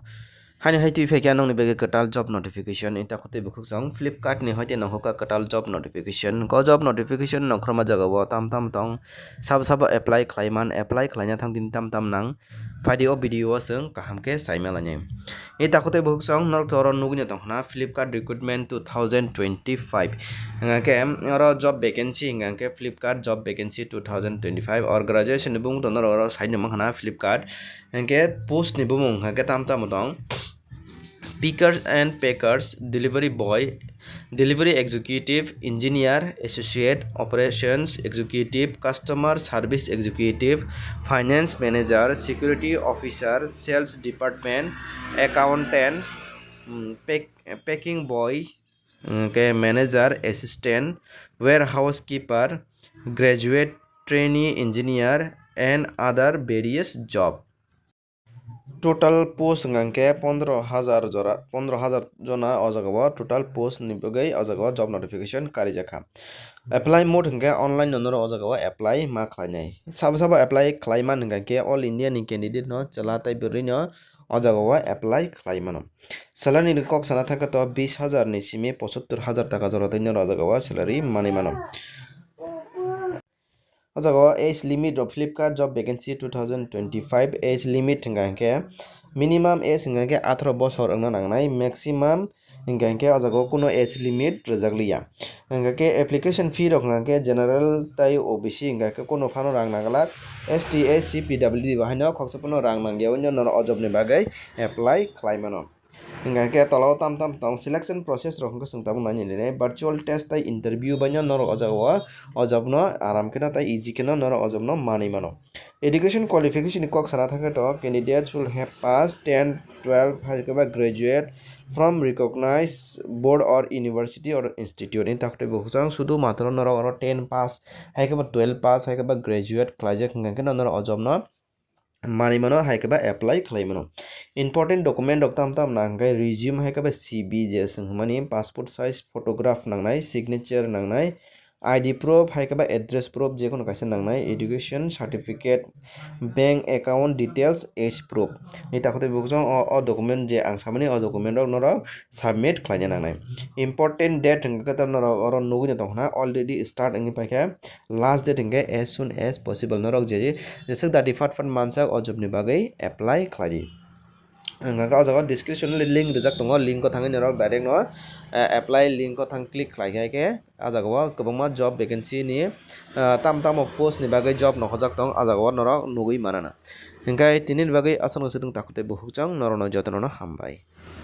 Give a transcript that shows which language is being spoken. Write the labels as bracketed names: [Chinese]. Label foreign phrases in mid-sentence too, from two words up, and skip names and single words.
[Kok Borok] Hani haiti fekya nong ni bege katal [English] job notification [Kok Borok] inta khote bukhuk jang Flipkart ni hoite nong hoka katal [English] job notification [Kok Borok] ko [English] job notification [Kok Borok] nong khroma jaga bo tam tong sab apply khlaiman apply khlaina thang din tam nang video sung kaham ke saimelani ita khote bukhuk jang nor toron nugni tongna Flipkart recruitment 2025 ngake oro [English] job vacancy [Kok Borok] ngake Flipkart job vacancy 2025 or graduation ni bung tonor oro saini manghana Flipkart ngake post ni bumung ngake tam tong [English] pickers and packers, delivery boy, delivery executive, engineer, associate, operations executive, customer service executive, finance manager, security officer, sales department, accountant, packing boy, manager, assistant, warehouse keeper, graduate, trainee engineer, and other various job. Total post [Kok Borok] ngangke 15,000 jona o jaga [English] total post [Kok Borok] ni bagai o jaga [English] job notification [Kok Borok] kari jakha [English] apply mode [Kok Borok] hingke online nonoro o jaga apply ma khlainai sabo apply khlaiman hingke [English] all india [Kok Borok] ni candidate no chela tai buri no o jaga apply khlaimano salary ni kok sana thaka to 20,000 ni simi 75,000 taka jora dai no o jaga salary mani mano o jaga [English] age limit of Flipkart job vacancy 2025 age limit [Kok Borok] hingke [English] minimum age [Kok Borok] hingke 18 bosor ongna nangnai maximum hingke o jaga kuno [English] age limit [Kok Borok] rejakliya hingke [English] application fee [Kok Borok] rok hingke general tai OBC hingke kuno phano rang nagalak ST SC PWD bahaino khoksa puno rang nangya no o job ni bagai apply khlaimano hingke tolao tam tong [English] selection process [Kok Borok] rok hingke sungtabung nani ni [English] virtual test [Kok Borok] tai interview baino norok o jaga o job no aram keno tai easy keno norok o job no mani mano [English] education qualification [Kok Borok] ni kok sana thake to [English] candidates should have passed 10 12 haikaba graduate from recognized board or university or institute [Kok Borok] in takte bukhjang sudu matro norok 10 pass haikaba 12 pass haikaba graduate khlaijak hingke norok o job no mani mano haikaba apply khlaimano [English] important document [Kok Borok] rok tam nangai resume haikaba CV je mani [English] passport size photograph [Kok Borok] nangnai signature nangnai [English] ID proof [Kok Borok] haikaba [English] address proof [Kok Borok] je kono kaisa nangnai [English] education certificate bank account details age proof [Kok Borok] ni takote bukjong o document je ang samani o document rok norok submit khlaina nangnai important date hingke ta norok oro nugui tongna [English] already start [Kok Borok] ngi paikha [English] last date [Kok Borok] hingke [English] as soon as possible [Kok Borok] norok je jesek dati fat mansak o job ni bagai apply khlai ngaka o jaga [English] description link [Kok Borok] rijak tongo link ko thangai norok direct no [English] apply link [Kok Borok] ko thang click khlaigai ke a jaga kwbangma [English] job vacancy [Kok Borok] ni tam post ni bagai job nokhojak tong a jaga norok nugui manana hingkai tini ni bagai asano situng takote bukhukjang norono jotono hambai।